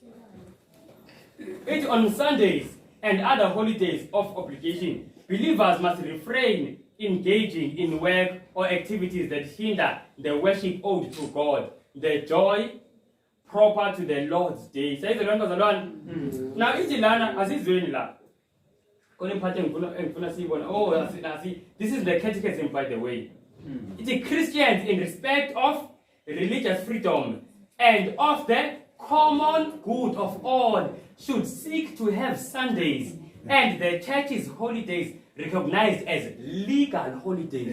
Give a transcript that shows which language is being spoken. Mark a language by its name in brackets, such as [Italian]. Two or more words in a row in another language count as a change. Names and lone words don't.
[English] It on Sundays and other holidays of obligation. Believers must refrain engaging in work or activities that hinder the worship owed to God, the joy proper to the Lord's day. Say the one. Now, itilana asizweni la. Oh, this is the catechism, by the way. It is Christians in respect of religious freedom and of the common good of all should seek to have Sundays and the church's holidays recognized as legal holidays.